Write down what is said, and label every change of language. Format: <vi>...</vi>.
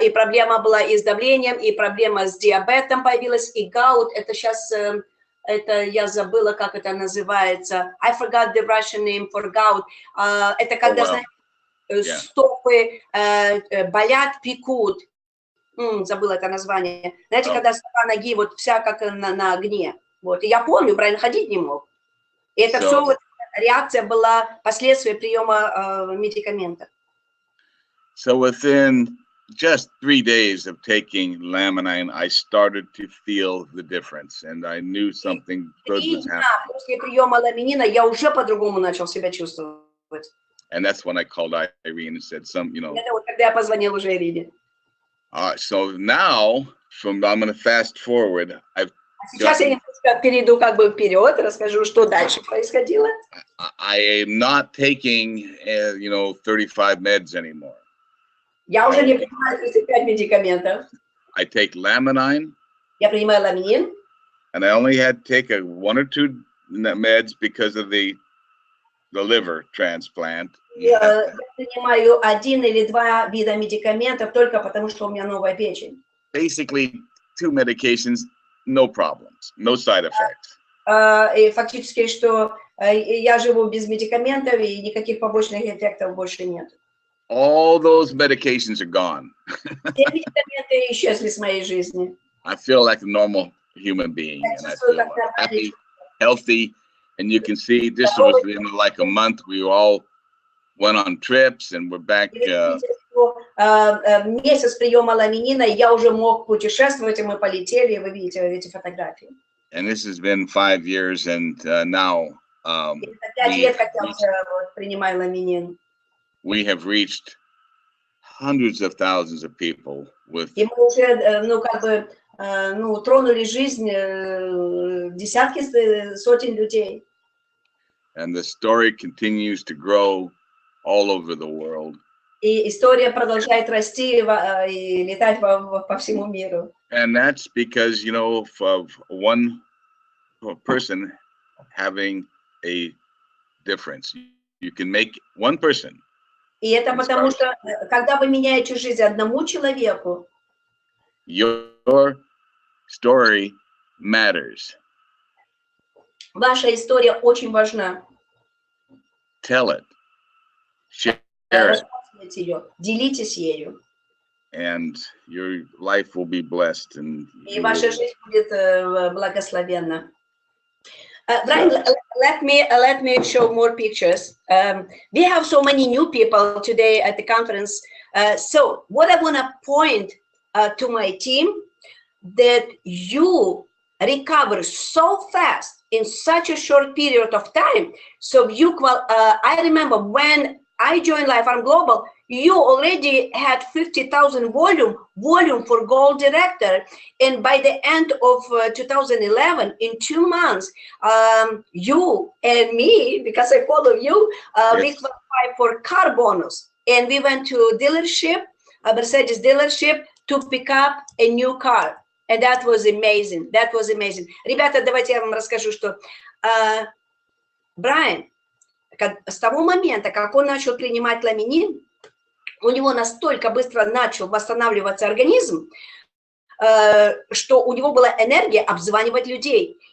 <ru>И проблема была и с давлением, и проблема с диабетом появилась, и гаут. Это сейчас, это я забыла, как это называется.</ru> <en>I forgot the Russian name for gout.</en> <ru>Это когда, знаете, стопы болят, пекут. Забыла это название. Знаете, когда стопа ноги вот вся как на огне. Вот. И я помню, Брайан ходить не мог. И это все вот, реакция была последствия приема медикаментов.</ru> <en>So within just 3 days of taking Laminine, I started to feel the difference, and I knew something good was happening.</en> <ru>После приема ламинина я уже по-другому начал себя чувствовать.</ru> <en>And that's when I called Irene and said,</en> <ru>Это вот когда я позвонил уже Ирине.</ru> <en>So now, I'm going to fast forward.</en> <ru>Сейчас я немножко перейду как бы вперед, расскажу, что дальше происходило.</ru> <en>I am not taking, 35 meds anymore.</en> <ru>Я уже не принимаю 35 медикаментов.</ru> <en>I take Laminine.</en> <ru>Я принимаю Laminine.</ru> <en>And I only had to take 1 or 2 meds because of the the liver transplant.</en> <ru>Я принимаю 1 или 2 вида медикаментов только потому, что у меня новая печень.</ru> <en>Basically, 2 medications, no problems, no side effects.</en> <ru>И фактически, что я живу без медикаментов, и никаких побочных эффектов больше нет.</ru> <en>All those medications are gone.</en> <ru>Все медикаменты исчезли с моей жизни.</ru> <en>I feel like a normal human being, and I feel happy, healthy, and you can see this was in like a month. We all went on trips, and we're back.</en> <ru>Месяц приема ламинина, я уже мог путешествовать, и мы полетели, вы видите эти фотографии.</ru> <en>And this has been 5 years, and now</en> <ru>5 лет, как я уже принимаю ламинин.</ru> <en>We have reached hundreds of thousands of people with.</en> <ru>И мы уже, тронули жизнь десятки, сотен людей.</ru> <en>And the story continues to grow all over the world.</en> <ru>И история продолжает расти и летать по всему миру.</ru> <en>And that's because, you know, of one person having a difference. You can make one person.</en> <ru>И это потому что, когда вы меняете жизнь одному человеку,</ru> <en>your story matters.</en> <ru>Ваша история очень важна.</ru> <en>Tell it. Share it.</en> <ru>Ее, делитесь ею.</ru> <en>And your life will be blessed. And</en> <ru>и ваша жизнь будет благословенна.</ru> <en>Brian, let me show more pictures. We have so many new people today at the conference. So what I want to point to my team, that you recover so fast in such a short period of time. So I remember when I joined Life Farm Global, you already had 50,000 volume for Gold Director. And by the end of 2011, in 2 months, you and me, because I follow you, we qualified for car bonus. And we went to dealership, a Mercedes dealership, to pick up a new car. And that was amazing. That was amazing.</en> <ru>Ребята, давайте я вам расскажу, что Брайан, с того момента, как он начал принимать ламинин, у него настолько быстро начал восстанавливаться организм, что у него была энергия обзванивать людей.</ru>